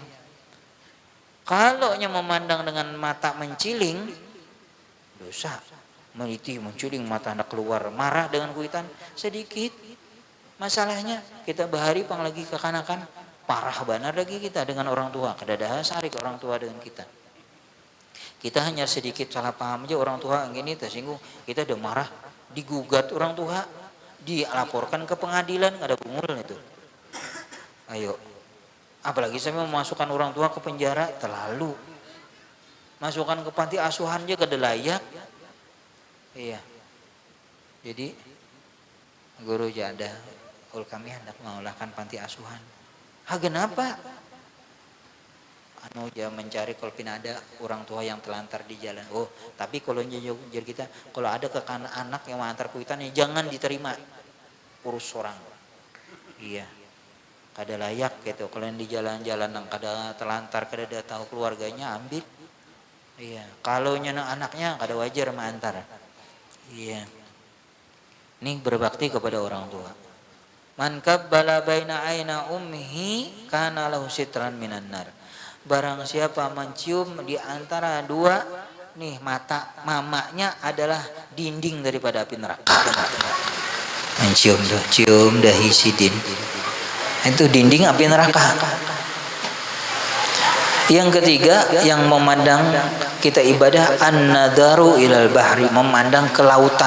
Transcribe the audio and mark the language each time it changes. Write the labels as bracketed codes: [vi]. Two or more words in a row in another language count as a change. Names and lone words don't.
[bjn] Kalau memandang dengan mata menciling, dosa. Meniti, menculing, mata hendak keluar, marah dengan kuitan sedikit. Masalahnya kita bahari pang lagi kekanakan, parah benar lagi kita dengan orang tua. Kada ada sarik orang tua dengan kita. Kita hanya sedikit salah paham aja orang tua gini tersinggung, kita udah marah, digugat orang tua, dilaporkan ke pengadilan, ada bungul itu. Ayo. Apalagi saya memasukkan orang tua ke penjara, terlalu. Masukkan ke panti asuhan aja kada layak. Iya. Jadi guru jada kami hendak mengolahkan panti asuhan. Kenapa? Anu dia mencari kalau ada orang tua yang telantar di jalan. Oh, tapi kalau jadi kita kalau ada ke anak yang mengantar kuitan jangan diterima. Urus orang. Iya. Kada layak gitu. Kalau yang di jalan-jalan yang kada telantar, kada ada tahu keluarganya ambil. Iya. Kalau nyenang anaknya kada wajar mengantar. Iya. Ini berbakti kepada orang tua. [ar] Man kabbala baina aina ummihi kana lahu sitran minan nar. [bjn] Barang siapa mencium di antara dua nih mata mamanya adalah dinding daripada api neraka. Mencium tuh, cium dahi sidin. Itu dinding api neraka. Yang ketiga, yang memandang kita ibadah, [ar] an-nadaru ilal bahri, [bjn] memandang ke lautan.